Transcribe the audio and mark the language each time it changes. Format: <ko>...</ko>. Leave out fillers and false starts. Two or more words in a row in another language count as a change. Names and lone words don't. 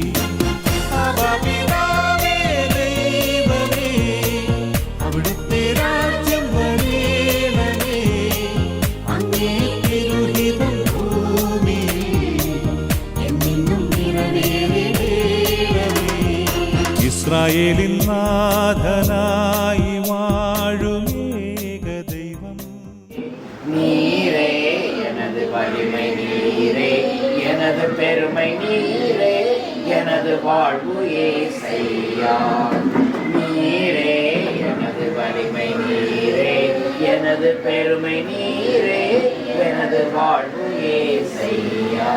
<ml>പിതാവേ ദൈവമേ, അവിടുത്തെ രാജ്യം വരേണമേ, അങ്ങേ തിരുഹിതം ഭൂമിയിൽ എന്നെന്നും നിറവേറേണമേ. ഇസ്രായേലിൻ നാഥനായി വാഴുമേക ദൈവം</ml> <ta>நீரே எனது வலிமை, நீரே எனது பெருமை, நீரே எனது வாழ்வு ஏசையா. நீரே எனது வலிமை, நீரே எனது பெருமை, நீரே எனது வாழ்வு ஏசையா.</ta>